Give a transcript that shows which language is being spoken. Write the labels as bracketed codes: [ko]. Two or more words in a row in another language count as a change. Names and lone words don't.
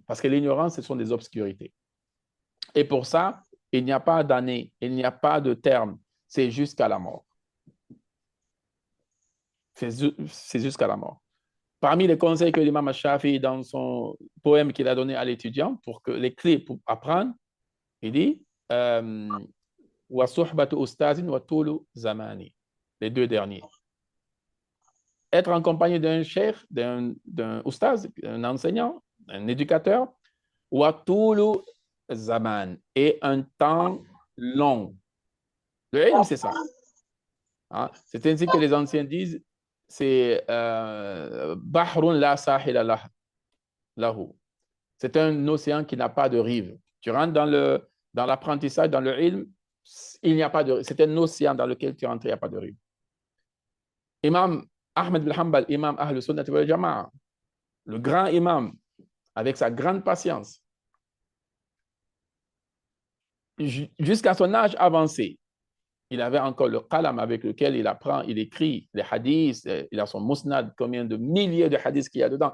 [fr] Parce que l'ignorance, ce sont des obscurités. Et pour ça, il n'y a pas d'année, il n'y a pas de terme. C'est jusqu'à la mort. C'est jusqu'à la mort. Parmi les conseils que l'imam Shafi'i, dans son poème qu'il a donné à l'étudiant, pour que les clés pour apprendre, il dit [ar] وصحبة أستاذ وطول زمان. [fr] Les 2 derniers. Être en compagnie d'un cheikh, d'un ustaz, un enseignant, un éducateur, [ar] وطول زمان, [fr] et un temps long. Le ilm, c'est ça. C'est ainsi que les anciens disent, c'est [ar] بحر لا ساحل له. [fr] C'est un océan qui n'a pas de rive. Tu rentres dans l'apprentissage, dans le ilm, il n'y a pas de rive. C'est un océan dans lequel tu rentres, il n'y a pas de rive. Imam Ahmed bin Hanbal, imam [ar] أهل السنة والجماعة, [fr] le grand imam, avec sa grande patience, jusqu'à son âge avancé, il avait encore le qalam avec lequel il apprend, il écrit les hadiths, il a son musnad, combien de milliers de hadiths qu'il y a dedans.